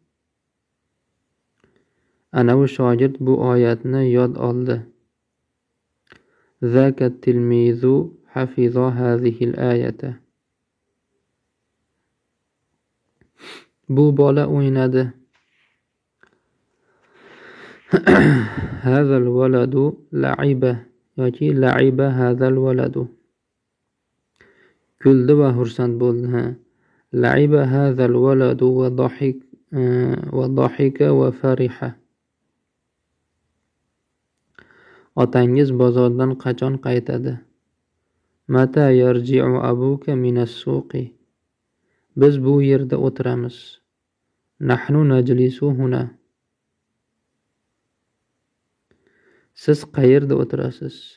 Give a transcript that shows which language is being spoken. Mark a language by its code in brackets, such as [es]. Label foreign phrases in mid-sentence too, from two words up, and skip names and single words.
[uz] Anavi shogird bu oyatni yod oldi. [ar] ذاك التلميذ حفظ هذه الآية. [uz] Bu bola o'ynadi. [ar] هذا الولد لعب yoki لعب هذا الولد. [uz] Kuldi va xursand bo'ldi. [ar] لعب هذا الولد وضحك وفرح. [uz] Otangiz bozordan qachon qaytadi? [ar] متى يرجع أبوك من السوق. [uz] Biz bu yerda o'tiramiz. [ar] نحن نجلس هنا. [uz] Siz qayerda o'tirasiz?